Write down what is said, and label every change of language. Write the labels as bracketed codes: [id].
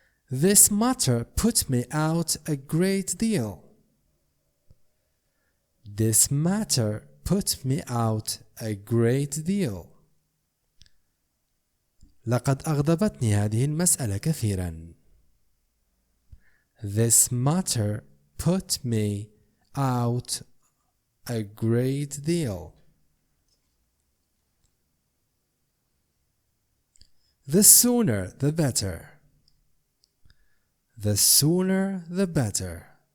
[en] This matter put me out a great deal. This matter put me out a great deal. [ar] لقد أغضبتني هذه المسألة كثيرا. [en] This matter put me out a great deal. The sooner the better. The sooner the better.